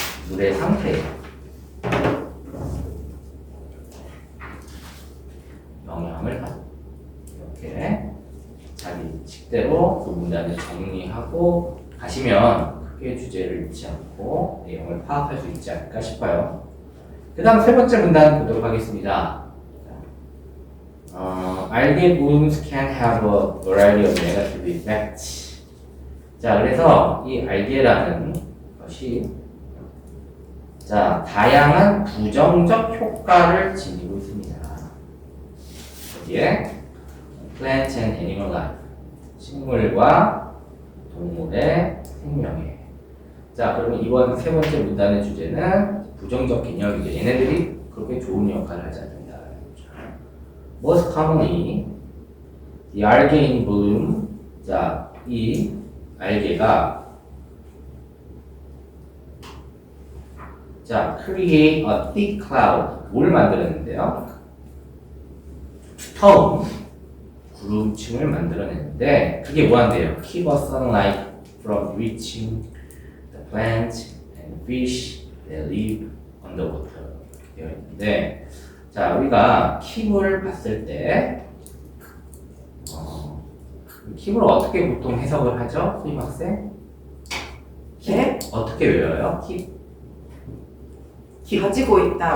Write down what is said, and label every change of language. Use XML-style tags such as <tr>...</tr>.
<ko>물의 상태에 영향을 받아요. 이렇게 자기 식대로 그 문단을 정리하고 가시면 크게 주제를 잃지 않고 내용을 파악할 수 있지 않을까 싶어요. 그 다음 세 번째 문단 보도록 하겠습니다.</ko> <en>algae blooms can have a variety of negative effects.</en> <ko>자, 그래서 이 알게라는 것이 자, 다양한 부정적 효과를 지니고 있습니다. 여기에</ko> <en>plant and animal life,</en> <ko>식물과 동물의 생명에. 자, 그러면 이번 세 번째 문단의 주제는 부정적 개념이죠. 얘네들이 그렇게 좋은 역할을 하지 않는다.</ko> <en>Most commonly, the algae in bloom.</en> <ko>자, 이 알게가 자,</ko> <en>create a thick cloud.</en> <ko>뭘 만들었는데요? 두터운 구름층을 만들어냈는데 그게 뭐한대요?</ko> <en>Keep a sunlight from reaching the plants and fish that live on the water.</en> <ko>되어 있는데 자, 우리가 keep을 봤을 때 keep을 어떻게 보통 해석을 하죠? 수임 학생? 네? 어떻게 외워요?</ko> <en>keep?</en> <ko>가지고 있다,</ko>